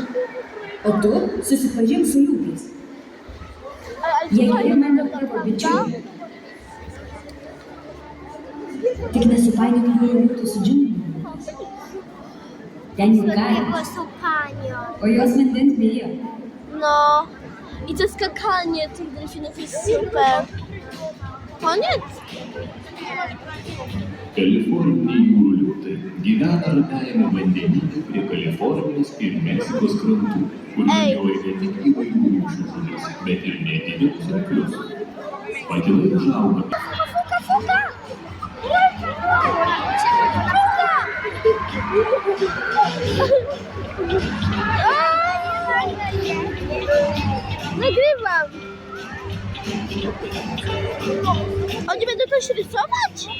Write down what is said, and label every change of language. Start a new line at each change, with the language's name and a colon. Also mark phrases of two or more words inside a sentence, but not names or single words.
Lithuanian: O tu susipažink su liūtais. Jie ir mano tavo bičiuliai. Tik nesupainiok jų liūtų su džiunglėmis. Ten jų kaimas, o jos vandens bijo.
Polish: No i to skakanie tych delfinów jest super. Koniec?
Lithuanian: Kalifornijai jūrų liūtai gyvena ramiajame vandenyne prie Kalifornijos ir Meksikos krantų, kur medžioja ne tik įvairių rūšių žuvis, bet ir netinius arklius. Patinai užauga.
Polish: Nagrywam. Oni będą coś rysować?